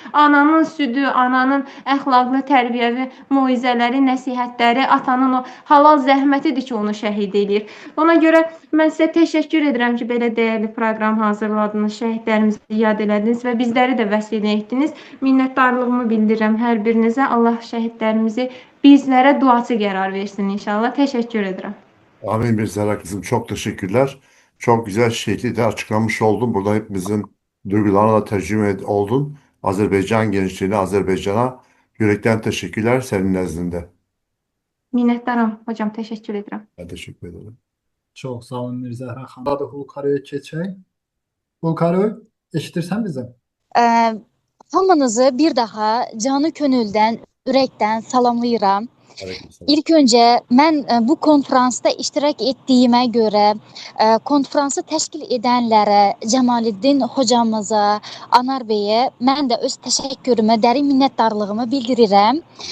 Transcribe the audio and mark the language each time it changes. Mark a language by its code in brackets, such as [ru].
[az] Ananın südü, ananın əxlaqlı, tərbiyəvi moizələri, nəsihətləri, atanın o halal zəhmətidir ki, onu şəhid edir. Ona görə mən sizə təşəkkür edirəm ki, belə dəyərli proqram hazırladınız, şəhidlərimizi yad elədiniz və bizləri də vəsilə etdiniz. Minnətdarlığımı bildirirəm hər birinizə. Allah şəhidlərimizi bizlərə duaçı qərar versin inşallah. Təşəkkür edirəm. [tr] Amin Mirzara kızım, çok teşekkürler. Çok güzel şekilde açıklamış oldun. Burada hepimizin duygularına da oldun. Azerbaycan gençliğine, Azerbaycan'a yürekten teşekkürler senin nezdinde. [az] Minnətdaram hocam, təşəkkür edirəm. [tr] Ben teşekkür ederim. [az] Çok sağ olun Mirzəhra xanım. Hadi Hulkarı'ya geçək. Hulkarı, eşitirsən bizi? Hamınızı bir daha canı könüldən, ürəkdən salamlayıram. Aleykümselam. İlk öncə mən bu konfransda iştirak etdiyimə görə konfransı təşkil edənlərə, Cəmaləddin hocamıza, Anar bəyə mən də öz təşəkkürümü, dərin minnətdarlığımı bildirirəm.